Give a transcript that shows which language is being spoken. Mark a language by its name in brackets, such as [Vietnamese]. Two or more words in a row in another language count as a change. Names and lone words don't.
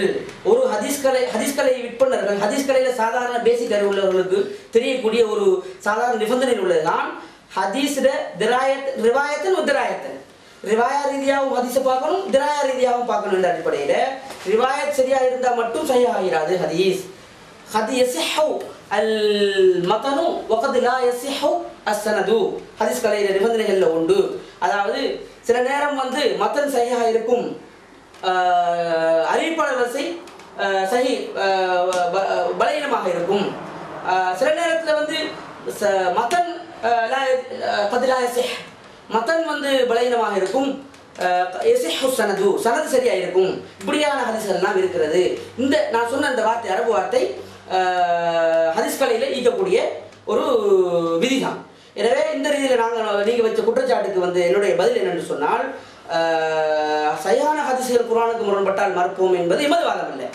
[Tamil] ஒரு ஹதீஸ்களை விற்பனர்கள் ஹதீஸ்கலையில சாதாரண பேசிக் அறிவு உள்ளவர்களுக்கு தெரியக்கூடிய ஒரு சாதாரண நிபந்தனையில் உள்ளதுதான் ஹதீஸ்ல [Arabic] روايةً ودرايةً. [Tamil] ரிவாயா ரீதியாகவும் ஹதீஸை பார்க்கணும், திராயா ரீதியாகவும் பார்க்கணும். என்ற அடிப்படையில் ரிவாயத் சரியா இருந்தால் மட்டும் சரியாகிறாது ஹதீஸ். [Arabic] قد يصح المتن وقد لا يصح السند. [Tamil] ஹதீஸ் கலையில நிபந்தனைகள்ல உண்டு. அதாவது சில நேரம் வந்து மத்தன் சஹீஹா இருக்கும், அறிவிப்பாளர் வரிசை சஹீ பலவீனமாக இருக்கும். சில நேரத்தில் வந்து மத்தன் [Arabic] قد لا يصح [Tamil] மத்தன் வந்து பலவீனமாக இருக்கும், சனது சரியா இருக்கும். இப்படியான ஹதீஸ்கள் எல்லாம் இருக்கிறது. இந்த நான் சொன்ன அந்த வார்த்தை அரபு வார்த்தை ஹதீஸ் கலையில ஈக்கக்கூடிய ஒரு விதிதான். எனவே இந்த ரீதியில் நீங்க வச்ச குற்றச்சாட்டுக்கு வந்து என்னுடைய பதில் என்னென்னு சொன்னால் சஹீஹான ஹதீஸ்கள் குர்ஆனுக்கு முரண்பட்டால் மறுப்போம் என்பது எமது வாதம் இல்லை.